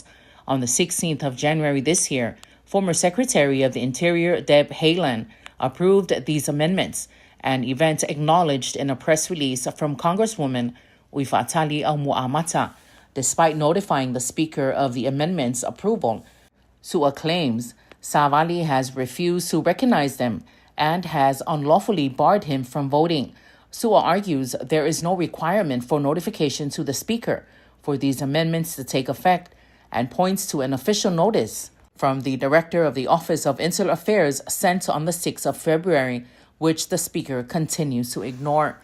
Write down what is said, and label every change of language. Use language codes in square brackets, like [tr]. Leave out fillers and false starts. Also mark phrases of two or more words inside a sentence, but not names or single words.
[en] On the 16th of January this year, former Secretary of the Interior Deb Haaland approved these amendments, an event acknowledged in a press release from Congresswoman Uifatali Aumuamata. Despite notifying the Speaker of the amendment's approval, Su'a claims Savali has refused to recognize them and has unlawfully barred him from voting. Sua argues there is no requirement for notification to the Speaker for these amendments to take effect and points to an official notice from the Director of the Office of Insular Affairs sent on the 6th of February, which the Speaker continues to ignore.